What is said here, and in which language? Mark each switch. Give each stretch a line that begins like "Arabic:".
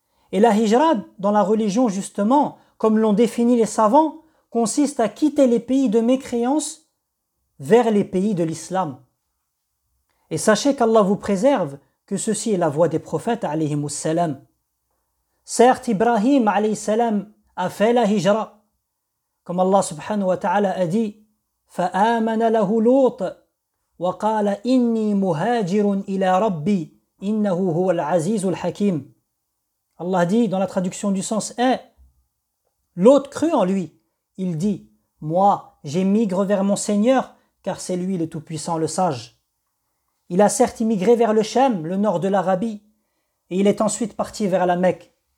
French: Et la hijra, dans la religion justement, comme l'ont défini les savants, consiste à quitter les pays de mécréance vers les pays de l'islam. Et sachez qu'Allah vous préserve que ceci est la voie des prophètes, alayhimu salam. Certes, Ibrahim, alayhi salam, a fait la hijra. Comme Allah subhanahu wa ta'ala a dit,
Arabic: « فَآمَنَ لَهُ لُوطَ وَقَالَ إِنِّي مُهَاجِرٌ إِلَى رَبِّي إِنَّهُ هُوَ الْعَزِيزُ الْحَكِيمُ.
French: Allah dit dans la traduction du sens est, l'autre crut en lui. Il dit, moi, j'émigre vers mon Seigneur, car c'est lui le Tout-Puissant, le Sage. Il a certes immigré vers le Chem, le nord de l'Arabie, et il est ensuite parti vers la Mecque.